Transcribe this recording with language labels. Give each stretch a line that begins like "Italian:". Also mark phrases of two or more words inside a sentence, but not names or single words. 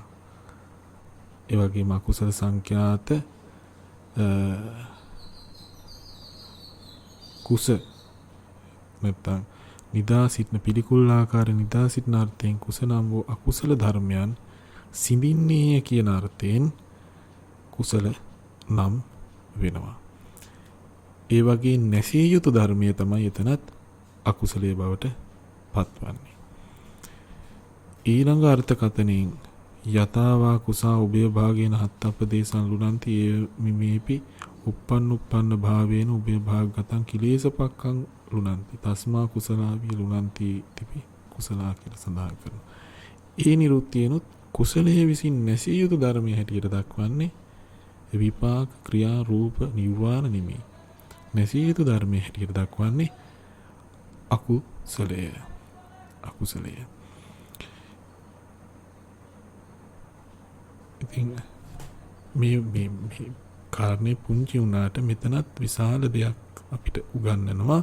Sinhala: ඒ වගේම අකුසල සංඛ්‍යාත කුස නැත්නම් නිදා සිටින පිළිකුල් ආකාර නිදා සිටින අර්ථයෙන් කුස නම් වූ අකුසල ධර්මයන් සිඳින්නේ කියන අර්ථයෙන් කුසල නම් වෙනවා. ඒ වගේ නැසිය යුතු ධර්මයේ තමයි එතනත් අකුසලයේ බවට පත්වන්නේ. ඊළඟ අර්ථකථනයෙන්
Pali: යතාවා කුසා උභය භාගේන හත්තප්පදේශං ලුණන්ති ඒ මිමේපි uppන්න භාවේන උභය භාගගතං කිලේශපක්ඛං ලුණන්ති තස්මා කුසලාවී ලුණන්ති තිපි කුසලා
Sinhala: කියලා සඳහන් කරනවා. ඒ නිරුක්තියනොත් කුසලයේ විසින් නැසිය යුතු ධර්මයේ හැටියට දක්වන්නේ විපාක ක්‍රියා රූප නිර්වාණ නිමේ. නැසිය යුතු ධර්මයේ හැටියට දක්වන්නේ අකුසලය. ඉතින් මේ කාරණේ පුංචි වුණාට මෙතනත් විශාල දෙයක් අපිට උගන්වනවා.